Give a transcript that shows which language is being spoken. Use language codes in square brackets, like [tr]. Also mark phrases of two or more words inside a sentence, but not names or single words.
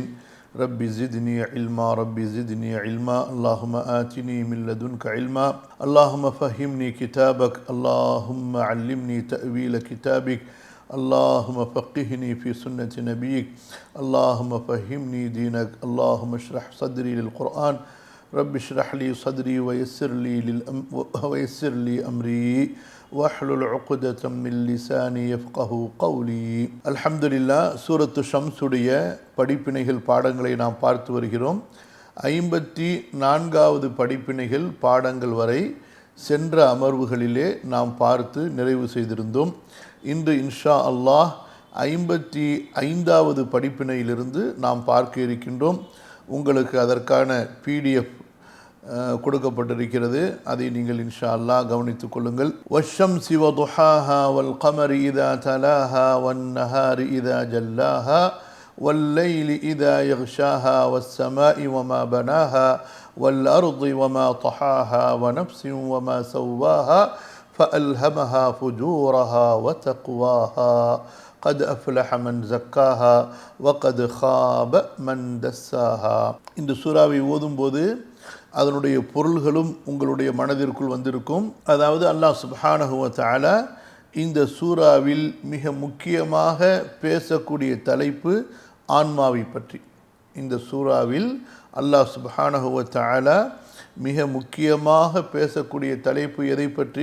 [ar] رب زدني علما رب زدني علما اللهم آتني من لدنك علما اللهم فهمني كتابك اللهم علمني تأويل كتابك اللهم فقهني في سنة نبيك اللهم فهمني دينك اللهم اشرح صدري للقرآن رب اشرح لي صدري ويسر لي أمري واحلل عقدة من لساني يفقهوا قولي. [ta] அல்ஹம்துலில்லாஹ். சூரத்து ஷம்ஸுடைய படிப்பினைகள் பாடங்களை நாம் பார்த்து வருகிறோம். 54வது படிப்பினைகள் பாடங்கள் வரை சென்ற அமர்வுகளிலே நாம் பார்த்து நிறைவு செய்திருந்தோம். இன்று [ar] إن شاء الله [ta] 55வது படிப்பினையிலிருந்து நாம் பார்க்க இருக்கின்றோம். உங்களுக்கு அதற்கான பிடிஎஃப் கொடுக்கப்பட்டிருக்கிறது. அதை நீங்கள் [ar] إن شاء الله [ta] கவனித்துக் கொள்ளுங்கள். [ar] والشمس وضحاها والقمر إذا تلاها والنهار إذا جلاها والليل إذا يغشاها والسماء وما بناها والأرض وما طحاها ونفس وما سواها فألهمها فجورها وتقواها قد أفلح من زكاها وقد خاب من دساها. [ta] இந்த சூராவை ஓதும்போது அதனுடைய பொருள்களும் உங்களுடைய மனதிற்குள் வந்திருக்கும். அதாவது அல்லாஹ் [ar] سبحانه وتعالى [ta] இந்த சூராவில் மிக முக்கியமாக பேசக்கூடிய தலைப்பு ஆன்மாவை பற்றி. இந்த சூராவில் அல்லாஹ் [ar] سبحانه وتعالى [ta] மிக முக்கியமாக பேசக்கூடிய தலைப்பு எதை பற்றி?